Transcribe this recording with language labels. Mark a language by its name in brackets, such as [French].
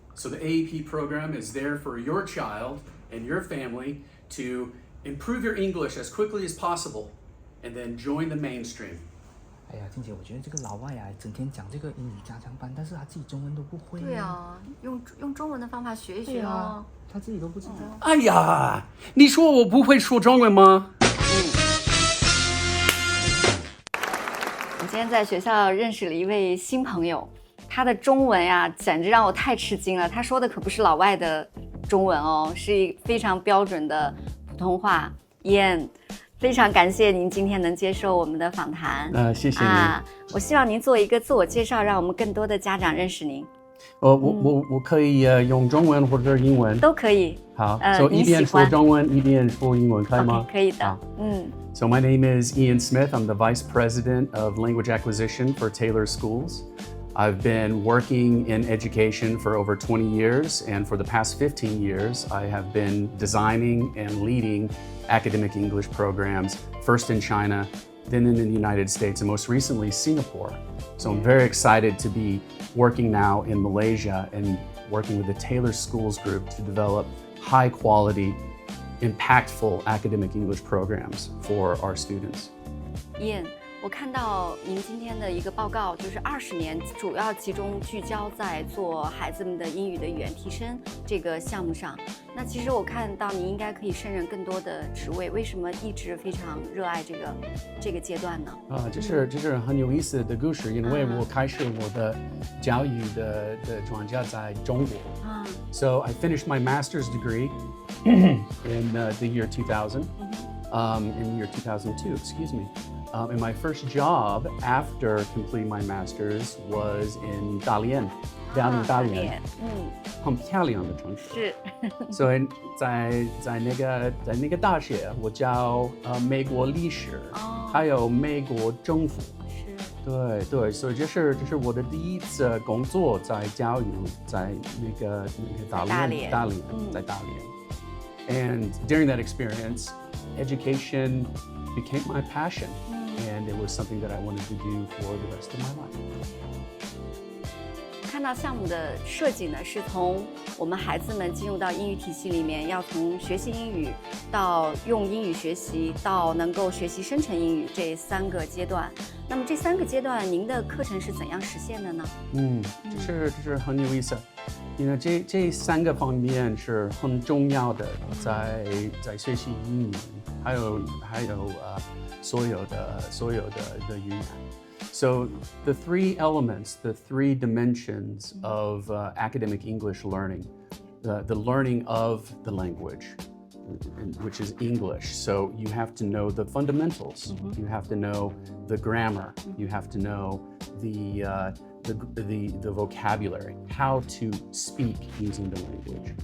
[English] So the AEP program is there for your child and your family to improve your English as quickly as possible and then join the mainstream. [Chinese] 哎呀，静姐，我觉得这个老外啊，整天讲这个英语加强班，但是他自己中文都不会。对啊，用中文的方法学一学哦。啊，他自己都不知道。哎呀，你说我不会说中文吗？我今天在学校认识了一位新朋友，他的中文呀，简直让我太吃惊了。他说的可不是老外的中文哦，是一非常标准的普通话。 Ian， 非常感谢您今天能接受我们的访谈。谢谢您。我希望您做一个自我介绍，让我们更多的家长认识您。我可以用中文或者英文都可以。好，所以一边说中文一边说英文可以吗？ Okay， 可以的。 [English] So my name is Ian Smith. I'm the Vice President of Language Acquisition for Taylor Schools. I've been working in education for over 20 years, and for the past 15 years, I have been designing and leading academic English programs, first in China, then in the United States, and most recently Singapore. So I'm very excited to be working now in Malaysia and working with the Taylor Schools Group to develop high quality, impactful academic English programs for our students. [Chinese] Ian， 我看到您今天的一个报告，就是20年主要集中聚焦在做孩子们的英语的语言提升这个项目上。那其实我看到您应该可以胜任更多的职位，为什么一直非常热爱这个阶段呢？这是很有意思的故事，因为我开始我的教育的专家在中国。 [English] So I finished my master's degree in the year 2000, in the year 2002, excuse me. And my first job after completing my master's was in Dalian, [Chinese] 大连，很漂亮的城市。是。所以在那个大学，我教美国历史，还有美国政府。是。对，所以这是我的第一次工作在教育，在那个大连，在大连。 [English] And during that experience, education became my passion. And it was something that I wanted to do for the rest of my life. [Chinese] 看到项目的设计呢，是从我们孩子们进入到英语体系里面，要从学习英语到用英语学习，到能够学习生成英语这3个阶段。那么这3个阶段，您的课程是怎样实现的呢？这是很有意思。因为这3个方面是很重要的，在学习英语，还有所有的语言。 [English] So the 3 elements, the 3 dimensions of academic English learning, the learning of the language, which is English. So you have to know the fundamentals. You have to know the grammar. You have to know the vocabulary, how to speak using the language.